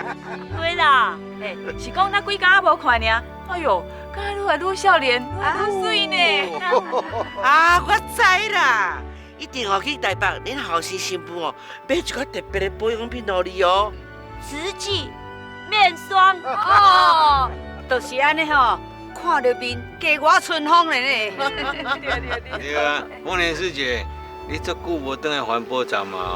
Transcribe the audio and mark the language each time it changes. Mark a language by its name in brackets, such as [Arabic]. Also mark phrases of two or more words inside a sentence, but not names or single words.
[Min Nan Chinese] 对啦，是讲咱几工仔无看尔。哎哟，敢愈来愈少年，愈水呢。啊，我知啦，一定要去台北，恁后生新妇哦，买一个特别的保养品互你哦。慈济面霜哦，就是安尼吼，看着面加我春风咧呢。对啊，丰年师姐，你足久无转来环保站嘛？